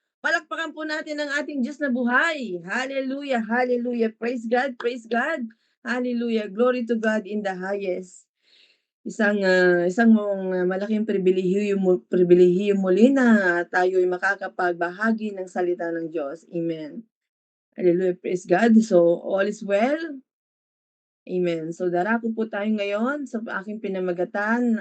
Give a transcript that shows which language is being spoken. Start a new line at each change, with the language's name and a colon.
Filipino: Palakpakan po natin ang ating Diyos na buhay.
English: Hallelujah! Hallelujah! Praise God! Praise God! Hallelujah! Glory to God in the highest.
Filipino: Isang malaking pribilehiyo muli na tayo'y makakapagbahagi ng salita ng Diyos.
English: Amen. Hallelujah. Praise God. So, all is well. Amen.
Filipino: So, darako po tayo ngayon sa aking pinamagatan.